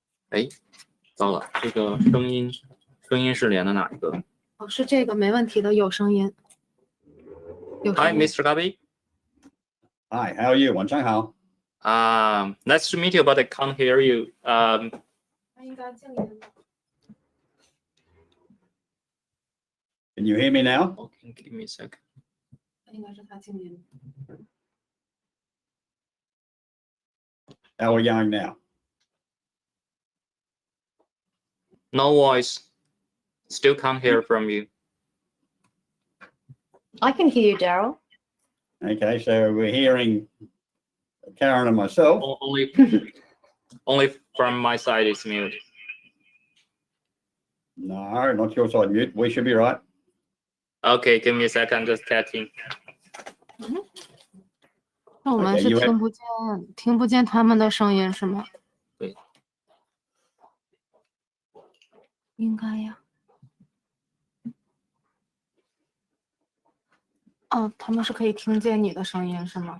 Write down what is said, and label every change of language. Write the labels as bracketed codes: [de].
[zh] 哎，糟了，这个声音是连的哪一个？哦，是这个没问题的，有声音。有声 [en] Hi, [zh] 音。 [en] Mr. Gabi. Hi, how are you? [zh] 晚上好。 [en] Nice to meet you, but I can't hear you. [zh] 他应该静音的。 [en] Can you hear me now? Okay, give me a second. 应该是他静音。 How are we going now? No voice. Still can't hear from you. I can hear you, Daryl. Okay, so we're hearing Karen and myself. Only from my side it's mute. No, not your side mute. We should be right. Okay, give me a second, just checking. [zh] 那我们 [en] Okay, [zh] 是 [en] you have- [zh] 听不见他们的声音是吗？对。应该呀。哦，他们是可以听见你的声音是吗？